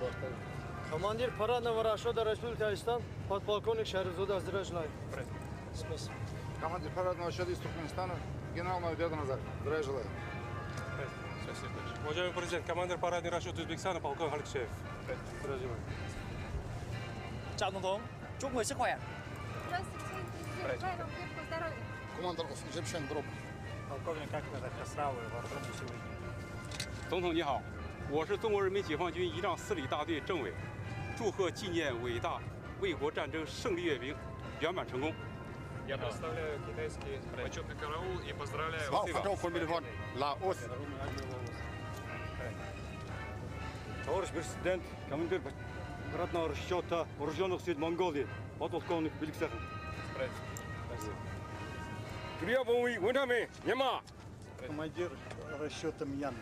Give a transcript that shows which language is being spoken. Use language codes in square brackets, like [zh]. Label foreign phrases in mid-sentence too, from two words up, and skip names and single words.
[ru] Командир парадного расчета Республики Таджикистан, подполковник Шаризуда. Здравия желаю. Спасибо. Командир парадного расчета из Туркменистана, генерал Навидат Назар. Здравия желаю. Уважаемый президент, командир парадный расчет Узбекистана, полковник Алексеев. Здравия желаю. [vi] Chào Tổng thống, chúc người sức khỏe. [ru] Здравствуйте, президент. Желаю вам крепкого здоровья. Командир Джепшен Дроп. Полковник Акмедов, красавы, вооруженные силы. [zh] 总统你好，我是中国人民解放军仪仗4旅大队政委，祝贺纪念伟大卫国战争胜利阅兵圆满成功。 [ru] Я представляю китайский почетный караул и поздравляю вас. Товарищ президент, командир парадного расчета вооруженных сил Монголии, подполковник Беликсахин. Командир расчета Мьянмы.